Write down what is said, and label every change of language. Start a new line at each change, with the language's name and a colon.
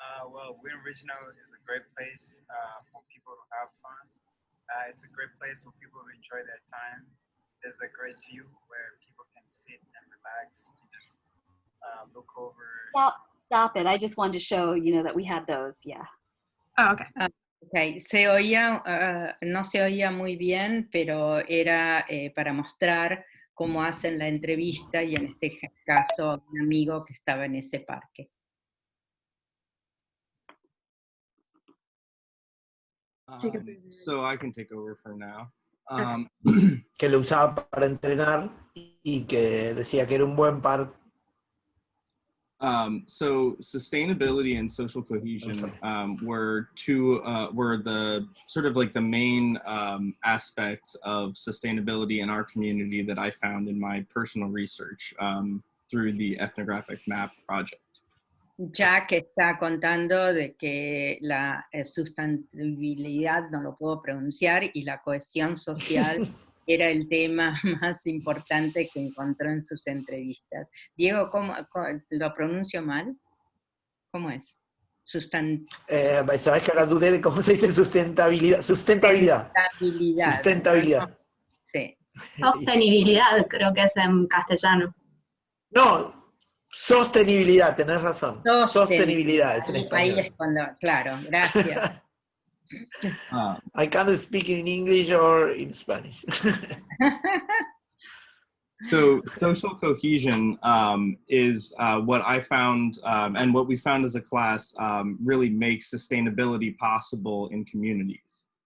English: Well, Wheat Regional is a great place for people to have fun. It's a great place for people to enjoy their time. There's a great view where people can sit and relax and just look over. Stop it. I just wanted to show, that we had those. Yeah. oh, okay. Okay.
Spanish: Se oía, no se oía muy bien, pero era para mostrar cómo hacen la entrevista y en este caso un amigo que estaba en ese parque.
English: So I can take over for now.
Spanish: Que lo usaba para entrenar y que decía que era un buen par.
English: So sustainability and social cohesion were the sort of like the main aspects of sustainability in our community that I found in my personal research through the ethnographic map project.
Spanish: Jack está contando de que la sustentabilidad, no lo puedo pronunciar, y la cohesión social era el tema más importante que encontró en sus entrevistas. Diego, ¿cómo lo pronuncio mal? ¿Cómo es? Sabes que ahora dudé de cómo se dice sustentabilidad. Sustentabilidad. Sustentabilidad. Sí. Sostenibilidad, creo que es en castellano. No, sostenibilidad, tenés razón. Sostenibilidad es en español. Ahí es cuando, claro, gracias.
English: I can't speak in English or in Spanish. So social cohesion is what I found and what we found as a class really makes sustainability possible in communities.